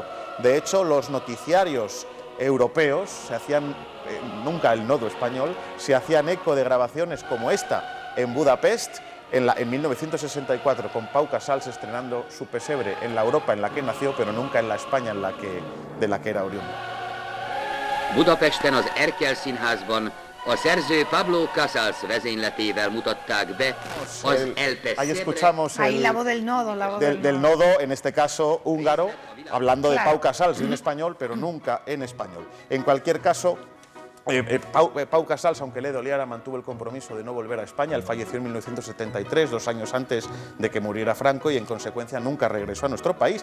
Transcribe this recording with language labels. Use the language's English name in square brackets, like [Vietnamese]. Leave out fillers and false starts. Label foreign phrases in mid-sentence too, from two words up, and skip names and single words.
[Spanish] De hecho, los noticiarios europeos se hacían, nunca el nodo español, se hacían eco de grabaciones como esta en Budapest, en 1964, con Pau Casals estrenando su pesebre en la Europa en la que nació, pero nunca en la España de la que era oriundo. [Hungarian] Budapesten az Erkel Színházban a szerző Pablo Casals vezényletével mutatták be az El Pesebre. [Spanish] Ahí escuchamos la voz del nodo, del nodo, en este caso húngaro, hablando de Pau Casals, en español, pero nunca en español. En cualquier caso, Pau Casals, aunque le doliera, mantuvo el compromiso de no volver a España. Él falleció en 1973, 2 años antes de que muriera Franco, y en consecuencia nunca regresó a nuestro país.